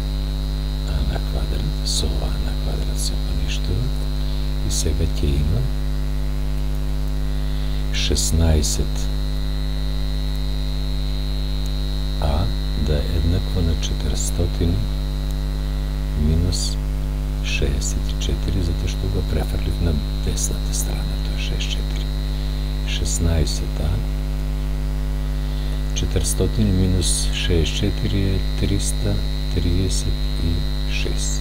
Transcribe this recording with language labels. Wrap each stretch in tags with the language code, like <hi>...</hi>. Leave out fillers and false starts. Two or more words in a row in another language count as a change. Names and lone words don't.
<mk>А на квадрат со А на квадрат се поништува. И сега ќе имам 16 А да е еднакво на 400 минус 64, зато што га префрлих на десната страна, то е 64. 16-а, 400 минус 64 е 336.</mk>